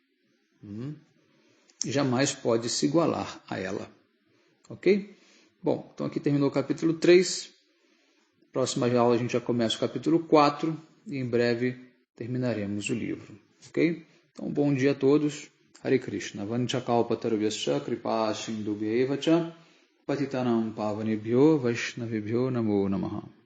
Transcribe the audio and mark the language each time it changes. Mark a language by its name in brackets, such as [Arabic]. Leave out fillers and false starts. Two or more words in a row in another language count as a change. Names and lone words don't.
[Portuguese] Jamais pode se igualar a ela. Ok? Bom, então aqui terminou o capítulo 3. Próxima aula a gente já começa o capítulo 4 e em breve terminaremos o livro. Ok? Então, bom dia a todos. [Sanskrit] Hare Krishna. Vanchakalpatarubhyascha kripa sindhubhyevacha patitanam pavanebhyo vaishnavebhyo namo namaha.